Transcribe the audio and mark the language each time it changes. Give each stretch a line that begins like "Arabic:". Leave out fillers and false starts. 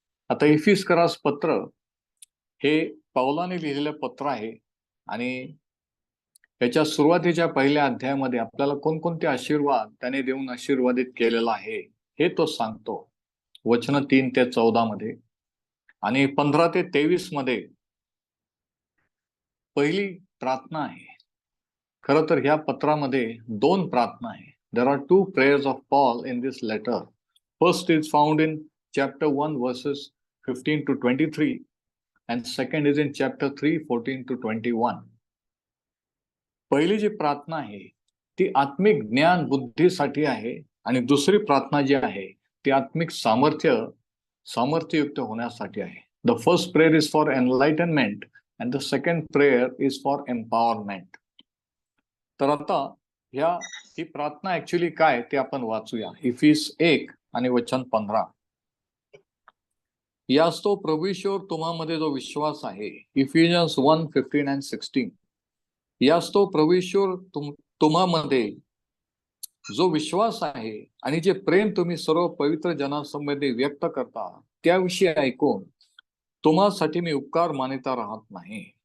Marathi: आता इफिस्करास पत्र हे पौलाने लिहिलेलं पत्र आहे आणि त्याच्या सुरुवातीच्या पहिल्या अध्यायामध्ये आपल्याला कोणकोणते आशीर्वाद त्याने देऊन आशीर्वादित केलेला आहे हे तो सांगतो. वचन 3 ते 14 मध्ये आणि 15 ते 23 मध्ये पहिली प्रार्थना आहे. खरं तर ह्या पत्रामध्ये 2 प्रार्थना आहे.
English: There are 2 prayers of Paul in this letter. First is found in chapter 1 verses 15 to 23 and second is in chapter 3 14 to 21.
Marathi: पहिली जी प्रार्थना आहे ती आत्मिक ज्ञान बुद्धीसाठी आहे आणि दुसरी प्रार्थना जी आहे ती आत्मिक सामर्थ्ययुक्त होण्यासाठी आहे.
English: The first prayer is for enlightenment and the second prayer is for empowerment.
Marathi: तर आता ही प्रार्थना ऍक्च्युली काय ते आपण वाचूया. इफिस 1 आणि वचन 15. यास तो प्रभू ईश्वर तुम्हामध्ये जो विश्वास आहे. इफिजियन्स 1:15 and 16. यास तो प्रभू ईश्वर तुम्हामध्ये जो विश्वास आहे आणि जे प्रेम तुम्ही सर्व पवित्र जनांसंबंधी व्यक्त करता त्याविषयी ऐकून तुम्हासाठी मी उपकार मानिता राहत नाही.